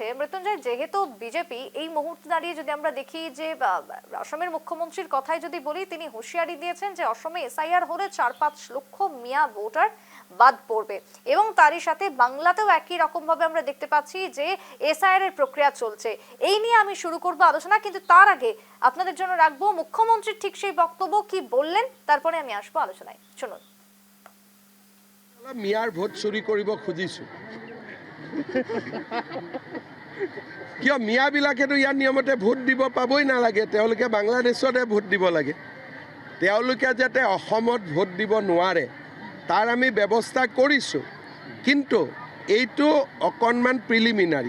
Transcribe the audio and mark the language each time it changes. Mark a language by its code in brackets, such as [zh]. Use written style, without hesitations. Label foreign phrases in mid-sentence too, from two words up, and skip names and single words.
[bn] মৃত্যুঞ্জয়, যেহেতু বিজেপি এই মুহূর্তে দাঁড়িয়ে যদি আমরা দেখি যে অসমের মুখ্যমন্ত্রীর কথাই যদি বলি, তিনি হুঁশিয়ারি দিয়েছেন যে অসমে এসআইআর হলে 4-5 লক্ষ মিয়া ভোটার বাদ পড়বে এবং তারই সাথে বাংলাতেও একই রকম ভাবে আমরা দেখতে পাচ্ছি যে এসআইআর এর প্রক্রিয়া চলছে। এই নিয়ে আমি শুরু করব আলোচনা, কিন্তু তার আগে আপনাদের জন্য রাখবো মুখ্যমন্ত্রীর ঠিক সেই বক্তব্য কি বললেন, তারপরে আমি আসবো আলোচনায়। শুনুন। [as] মিয়াৰ ভোট চুৰি কৰিব খুজিছো কিয়? মিয়াবিলাকেতো ইয়াৰ নিয়মতে ভোট দিব পাবই নালাগে, তেওঁলোকে বাংলাদেশতে ভোট দিব লাগে। তেওঁলোকে যাতে অসমত ভোট দিব নোৱাৰে তাৰ আমি ব্যৱস্থা কৰিছোঁ, কিন্তু এইটো অকণমান প্ৰিলিমিনাৰী।